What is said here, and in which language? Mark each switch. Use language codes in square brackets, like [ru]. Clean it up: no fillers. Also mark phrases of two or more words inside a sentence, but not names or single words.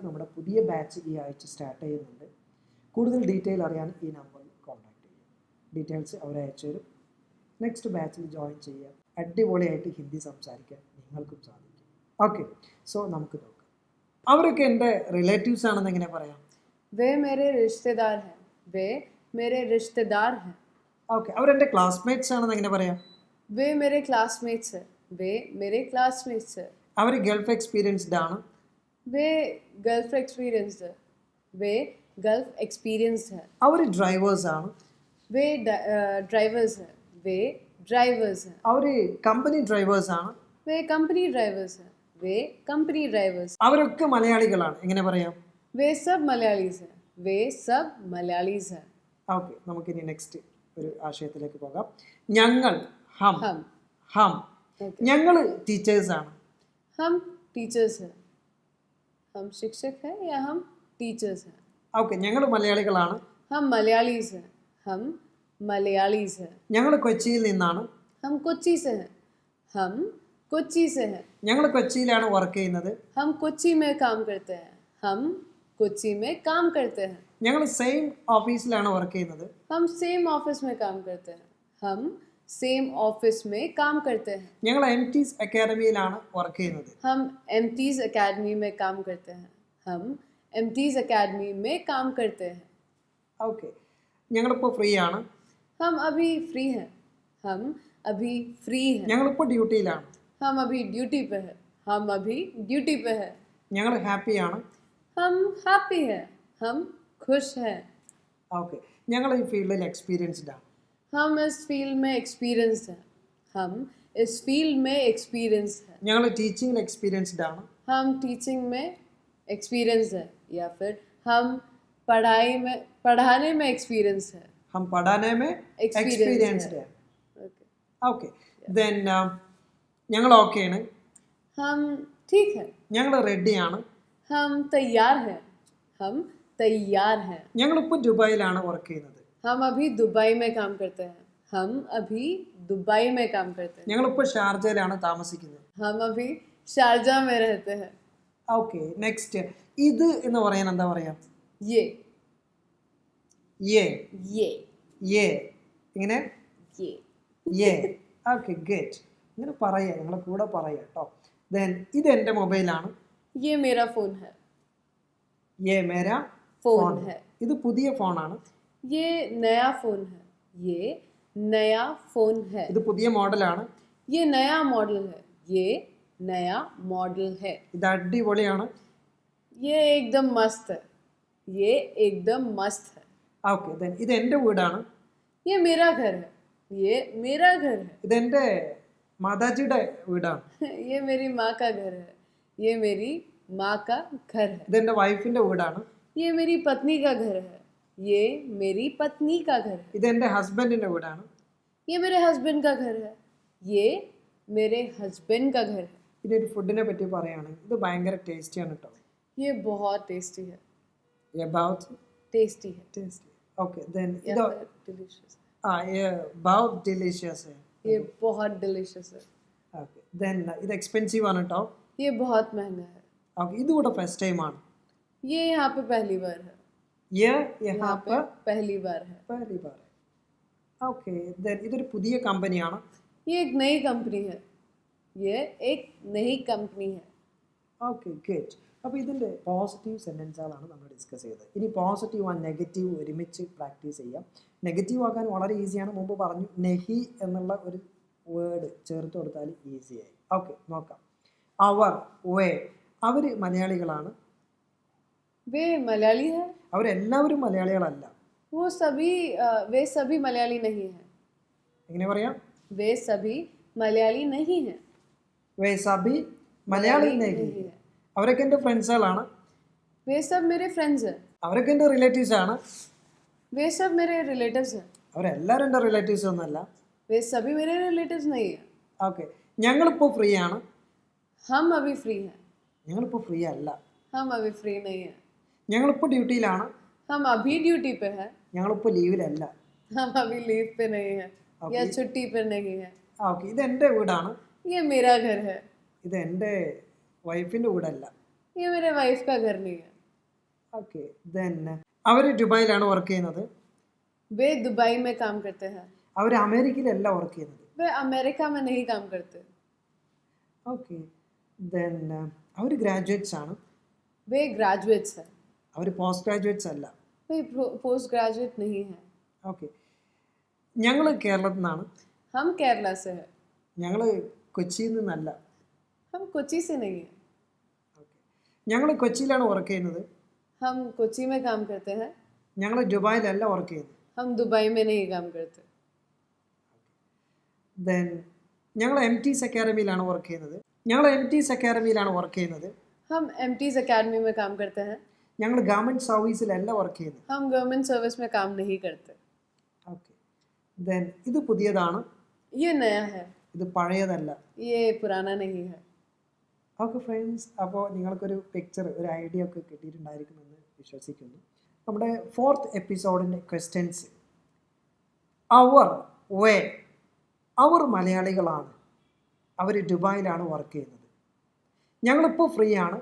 [ml] നമ്മുടെ പുതിയ ബാച്ച് ഈ ആഴ്ച സ്റ്റാർട്ട് ചെയ്യുന്നുണ്ട്. കൂടുതൽ ഡീറ്റെയിൽ അറിയാൻ ഈ നമ്പറിൽ കോൺടാക്ട് ചെയ്യുക. ഡീറ്റെയിൽസ് അവരെ അയച്ചു തരും. നെക്സ്റ്റ് ബാച്ചിൽ ജോയിൻ ചെയ്യുക. അടിപൊളിയായിട്ട് ഹിന്ദി സംസാരിക്കാൻ നിങ്ങൾക്കും സാധിക്കും. [en] okay, so [ml] നമുക്ക് നോക്കാം. അവരൊക്കെ എൻ്റെ റിലേറ്റീവ്സ് ആണെന്ന് എങ്ങനെ പറയാം? [hi] वे मेरे रिश्तेदार हैं. वे मेरे रिश्तेदार हैं. [ml] ഓക്കെ, അവരെൻ്റെ ക്ലാസ്മേറ്റ്സ് ആണെന്ന് എങ്ങനെ പറയാം? [hi] वे मेरे क्लासमेट्स हैं. वे मेरे क्लासमेट्स हैं. [ml] അവർ ഗൾഫ് എക്സ്പീരിയൻസ്ഡ് ആണ്. [hi] वे गल्फ एक्सपीरियंस्ड है. वे गल्फ एक्सपीरियंस्ड है. [ml] അവർ ഡ്രൈവേഴ്സ് ആണ്. [hi] वे ड्राइवर्स हैं. वे ड्राइवर्स हैं. [ml] അവർ കമ്പനി ഡ്രൈവേഴ്സ് ആണ്. [hi] वे कंपनी ड्राइवर्स हैं. वे कंपनी ड्राइवर्स. [ml] അവരൊക്കെ മലയാളികളാണ്, എങ്ങനെ പറയാം? [hi] वे सब मलयालीज हैं. वे सब मलयालीज हैं. [ml] ഓക്കെ, നമുക്കിനി നെക്സ്റ്റ് ഒരു ആശയത്തിലേക്ക് പോകാം. ഞങ്ങൾ ഹം. [hi] हम ഹം [en] Okay. [ml] ഞങ്ങൾ ടീച്ചേഴ്സാണ്. [hi] हम टीचर्स हैं. हम शिक्षक हैं या हम टीचर्स हैं. [ml] ഓക്കെ, ഞങ്ങൾ മലയാളികളാണ്. [hi] हम मलयालीज हैं. हम मलयालीज हैं. [ml] ഞങ്ങൾ കൊച്ചിയിൽ നിന്നാണ്. [hi] हम कोच्चि से हैं. हम कोच्चि से हैं. [ml] ഞങ്ങൾ കൊച്ചിയിലാണ് വർക്ക് ചെയ്യുന്നത്. [hi] हम कोच्चि में काम करते हैं. हम कोच्चि में काम करते हैं. [ml] ഞങ്ങൾ സെയിം ഓഫീസിലാണ് വർക്ക് ചെയ്യുന്നത്. [hi] हम सेम ऑफिस में काम करते हैं. हम सेम ऑफिस में काम करते हैं. [ml] ഞങ്ങൾ എംടീസ് അക്കാഡമിയിലാണ് വർക്ക് ചെയ്യുന്നത്. [hi] हम एमटीज एकेडमी में काम करते हैं. हम एमटीज एकेडमी में काम करते हैं. [ml] ഓക്കെ, ഞങ്ങളിപ്പോൾ ഫ്രീ ആണ്. [hi] हम अभी फ्री हैं. हम अभी फ्री हैं. [ml] ഞങ്ങളിപ്പോൾ ഡ്യൂട്ടിയിലാണ്. [hi] हम अभी ड्यूटी पे हैं. हम अभी ड्यूटी पे हैं. [ml] ഞങ്ങൾ ഹാപ്പിയാണ്. [hi] हम हैप्पी हैं. हम खुश हैं. [ml] ഓക്കെ, ഞങ്ങൾ ഈ ഫീൽഡിൽ എക്സ്പീരിയൻസ്ഡ് ആണ്. [hi] हम इस फील्ड में एक्सपीरियंस्ड हैं. हम इस फील्ड में एक्सपीरियंस्ड हैं. [ml] ഞങ്ങൾ ടീച്ചിങ്ങിൽ എക്സ്പീരിയൻസ്ഡ് ആണ്. [hi] हम टीचिंग में एक्सपीरियंस है या फिर हम पढ़ाने में एक्सपीरियंस है. हम पढ़ाने में എക്സ്പീരിയൻസ്ഡ് ആണ്. [en] Okay. okay, then [ml] ഞങ്ങൾ ഓക്കെയാണ്. [hi] हम ठीक है. [ml] ഞങ്ങൾ റെഡിയാണ്. [hi] हम तैयार हैं. हम तैयार हैं. [ml] ഞങ്ങളിപ്പോൾ ദുബായിലാണ് വർക്ക് ചെയ്യുന്നത്. [hi] हम अभी दुबई में काम करते हैं. हम अभी दुबई में काम करते हैं. [ml] ഞങ്ങളിപ്പോൾ ഷാർജയിലാണ് താമസിക്കുന്നത്. [hi] हम अभी शारजा में रहते हैं. [en] okay, next [ml] ഇത് എന്ന് പറയാൻ എന്താ പറയാ? [hi] ये യേ ये [ml] യേ ഇങ്ങനെ [hi] ये യേ. [ml] ഓക്കെ, ഗെറ്റ് ഇങ്ങനെ പറയാ, നിങ്ങളെ കൂടെ പറയാ കേട്ടോ. ദെൻ ഇത് എൻ്റെ മൊബൈലാണ്. [hi] ये मेरा फ़ोन है. ये मेरा फ़ोन ഫോൺ. है. [ml] ഇത് പുതിയ ഫോണാണ്. [hi] ये नया फ़ोन है. ये नया फ़ोन है. [ml] ഇത് പുതിയ മോഡലാണ്. [hi] ये नया मॉडल है. ये नया मॉडल है. [ml] ഇത് അടിപൊളിയാണ്. [hi] ये एकदम मस्त है. ये एकदम मस्त है. [en] okay, then [ml] ഇത് എൻ്റെ വീടാണ്. [hi] ये मेरा घर है. ये मेरा घर है. [ml] ഇതെൻ്റെ മാതാജിയുടെ വീടാണ്. [hi] ये मेरी माँ का घर है. ये मेरी माँ का घर है. [ml] ഇതെൻ്റെ വൈഫിൻ്റെ വീടാണ്. [hi] ये मेरी पत्नी का घर है. ये मेरी पत्नी का घर है. [ml] ഇതെൻ്റെ ഹസ്ബൻഡിൻ്റെ വീടാണ്. [hi] ये मेरे हस्बैंड का घर है. ये मेरे हस्बैंड का घर है. [ml] ഇനി ഒരു ഫുഡിനെ പറ്റി പറയുകയാണെങ്കിൽ ഇത് ഭയങ്കര ടേസ്റ്റിയാണ് കേട്ടോ. [hi] ये बहुत टेस्टी है. [en] About [hi] टेस्टी है. [en] tasty. Okay, then [hi] या इधर फिर डिलीशियस. ये बहुत delicious है. ये बहुत डिलीशियस है. [en] Okay, then [ml] ഇത് എക്സ്പെൻസീവ് ആണ് കേട്ടോ. [hi] ये बहुत महंगा है. [ml] Okay, ഇതുകൂടെ [en] first time [ml] ആണ്. [hi] ये यहाँ पे पहली बार है. ये यहाँ यहाँ पे पर पहली बार है. पहली बार है. [en] Okay, then [ml] ഇതൊരു പുതിയ കമ്പനിയാണ്. [hi] ये एक नई कंपनी है. ये एक नई कंपनी है. [en] okay good. [ml] അപ്പോൾ ഇതിൻ്റെ പോസിറ്റീവ് സെൻറ്റൻസുകളാണ് നമ്മൾ ഡിസ്കസ് ചെയ്തത്. ഇനി [en] positive and negative [ml] ഒരുമിച്ച് പ്രാക്ടീസ് ചെയ്യാം. നെഗറ്റീവ് ആക്കാൻ വളരെ ഈസിയാണ്. മുമ്പ് പറഞ്ഞു നെഹി എന്നുള്ള ഒരു വേർഡ് ചേർത്ത് കൊടുത്താൽ ഈസിയായി. ഓക്കെ നോക്കാം. അവർ വേ അവർ മലയാളികളാണ്. [hi] वे मलयाली है. [ml] അവരെല്ലാവരും മലയാളികളല്ല. [hi] वे सभी मलयाली नहीं है. [ml] എങ്ങനെ പറയാം? [hi] वे सभी मलयाली नहीं है. वे सभी मलयाली नहीं. [ml] അവരൊക്കെ എൻ്റെ ഫ്രണ്ട്സുകളാണ്. [hi] वे सब मेरे फ्रेंड्स हैं. [ml] അവരൊക്കെ എൻ്റെ റിലേറ്റീവ്സ് ആണ്. [hi] वे सब मेरे रिलेटिव्स हैं. [ml] അവരെല്ലാവരും എൻ്റെ റിലേറ്റീവ്സ് ഒന്നുമല്ല. [hi] वे सभी मेरे रिलेटिव्स नहीं हैं. [ml] ഓക്കെ ഞങ്ങളിപ്പോൾ ഫ്രീ ആണ്. [hi] हम अभी फ्री हैं. [ml] ഞങ്ങളിപ്പോൾ ഫ്രീ അല്ല. [hi] हम अभी फ्री नहीं हैं. [ml] ഞങ്ങളിപ്പോൾ ഡ്യൂട്ടിയിലാണ്. [hi] हम अभी ड्यूटी पे हैं. [ml] ഞങ്ങളിപ്പോൾ ലീവിലല്ല. [hi] हम अभी लीव पे नहीं हैं या छुट्टी पर नहीं हैं. [ml] ഓക്കെ ഇത് എൻ്റെ വീടാണ്. [hi] ये मेरा घर है. [ml] ഇത് എൻ്റെ വൈഫിൻ്റെ വീടല്ല. [hi] ये मेरे वाइफ का घर नहीं है. [en] okay then [ml] അവർ ദുബായിലാണ് വർക്ക് ചെയ്യുന്നത്. [hi] वे दुबई में काम करते हैं. [ml] അവർ അമേരിക്കയിലല്ല വർക്ക് ചെയ്യുന്നത്. [hi] वे अमेरिका में नहीं काम करते. [ml] ഓക്കെ ദെൻ അവർ ഗ്രാജുവേറ്റ്സ് ആണ്. [hi] वे ग्रेजुएट्स हैं. [ml] അവർ പോസ്റ്റ് ഗ്രാജുവേറ്റ്സ് അല്ല. [hi] वे पोस्ट ग्रेजुएट नहीं हैं. [ml] ഓക്കെ ഞങ്ങൾ കേരളത്തിൽ നിന്നാണ്. [hi] हम केरला से हैं. [ml] ഞങ്ങൾ കൊച്ചിയിൽ നിന്നല്ല. [hi] हम कोची से नहीं हैं. [ml] ഓക്കെ ഞങ്ങൾ കൊച്ചിയിലാണ് വർക്ക് ചെയ്യുന്നത്. [hi] हम कोची में काम करते हैं. [ml] ഞങ്ങൾ ദുബായിലല്ല വർക്ക് ചെയ്യുന്നത്. [hi] हम दुबई में नहीं काम करते. [ml] ദെൻ ഞങ്ങൾ എംറ്റീസ് അക്കാഡമിയിലാണ് വർക്ക് ചെയ്യുന്നത്. ഞങ്ങൾ എംറ്റീസ് അക്കാഡമിയിലാണ് വർക്ക് ചെയ്യുന്നത്. [hi] हम एमटीज एकेडमी में काम करते हैं. [ml] ഞങ്ങൾ ഗവൺമെൻറ് സർവീസിലല്ല വർക്ക് ചെയ്യുന്നത്. [hi] हम गवर्नमेंट सर्विस में काम नहीं करते. [en] okay then [ml] ഇത് പുതിയതാണ്. [hi] ये नया है. [ml] ഇത് പഴയതല്ല. [hi] ये पुराना नहीं है. [en] okay friends [ml] അപ്പോൾ നിങ്ങൾക്കൊരു പിക്ചർ ഒരു ഐഡിയ ഒക്കെ കിട്ടിയിട്ടുണ്ടായിരിക്കുമെന്ന് വിശ്വസിക്കുന്നു. നമ്മുടെ 4th എപ്പിസോഡിൻ്റെ ക്വസ്റ്റ്യൻസ്. അവർ വേ അവർ മലയാളികളാണ്. അവർ ദുബായിലാണ് വർക്ക് ചെയ്യുന്നത്. ഞങ്ങളിപ്പോൾ ഫ്രീ ആണ്.